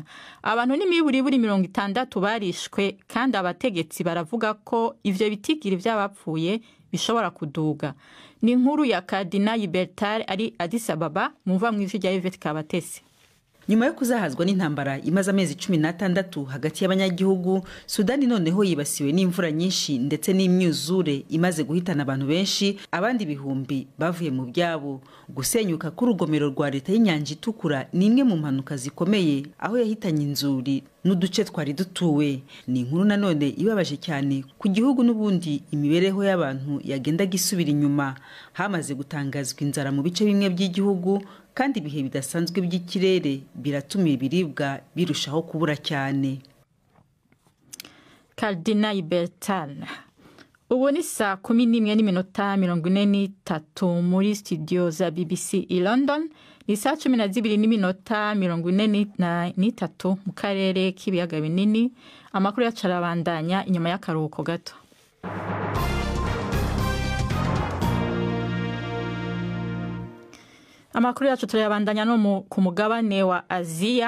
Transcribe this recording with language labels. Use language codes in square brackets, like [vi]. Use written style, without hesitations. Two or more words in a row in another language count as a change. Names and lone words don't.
[rn] Abantu n'imiburiburi 60 barishwe kandi abategetsi baravuga ko ivyo bitigiri vy'abapfuye bishobora kuduga. Ni inkuru ya Kadina Yibertare ari Addis Ababa, muva mu ijwi rya Yvette Kabatesi. [rw] nyuma yo kuzahazwa n'intambara imaze amezi 16 hagati y'abanyagihugu, Sudani noneho yibasiwe n'imvura nyinshi ndetse n'imyuzure imaze guhitana abantu benshi, abandi ibihumbi bavuye mu byabo. Gusenyuka k'urugomero rwa leta y'inyanja itukura ni imwe mu mpanuka zikomeye aho yahitanye inzuri n'uduce twari dutuwe. Ni inkuru nanone ibabaje cyane ku gihugu, n'ubundi imibereho y'abantu yagendaga isubira inyuma. Hamaze gutangazwa inzara mu bice bimwe by'igihugu, kandi ibihe bidasanzwe by'ikirere biratuma ibiribwa birushaho kubura cyane. [rn] Cardina Ibertal. Ubu ni saa 11:43 muri studio za BBC i London, ni saa 12:43 mu karere k'ibiyaga binini. Amakuru yacu arabandanya inyuma y'akaruhuko gato. Amakuru yacu turayabandanya no ku mugabane wa Aziya.